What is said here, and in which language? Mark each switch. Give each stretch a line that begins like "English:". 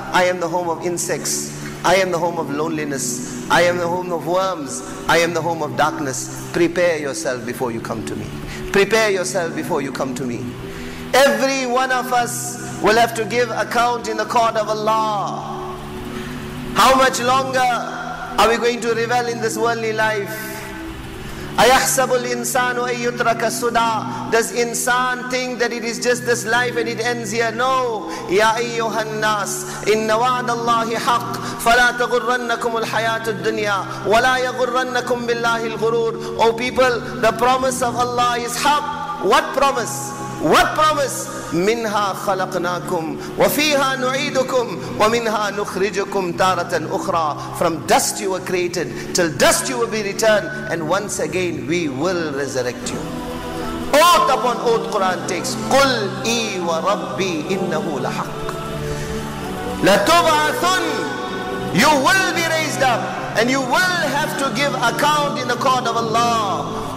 English: I am the home of insects, I am the home of loneliness, I am the home of worms, I am the home of darkness. Prepare yourself before you come to me. Prepare yourself before you come to me. Every one of us will have to give account in the court of Allah. How much longer are we going to revel in this worldly life?
Arabic: أَيَحْسَبُ الْإِنسَانُ أَن يُتْرَكَ سُدًى.
English: Does insan think that it is just this life and it ends here? No.
Arabic: يَا أَيُّهَا النَّاسِ إِنَّ وَعْدَ اللَّهِ حَقٌّ فَلَا تَغُرَّنَّكُمُ الْحَيَاةُ الدُّنْيَا وَلَا يَغُرَّنَّكُمْ بِاللَّهِ الْغُرُورُ.
English: O people, the promise of Allah is haqq. What promise? What promise?
Arabic: منها خلقناكم وفيها نعيدكم ومنها نخرجكم تارة أخرى.
English: From dust you were created, till dust you will be returned, and once again we will resurrect you. Oath upon oath Quran takes.
Arabic: قُلْ إِي وَرَبِّي إِنَّهُ لَحَقٌّ لَتُبْعَثُنَّ.
English: You will be raised up and you will have to give account in the court of Allah.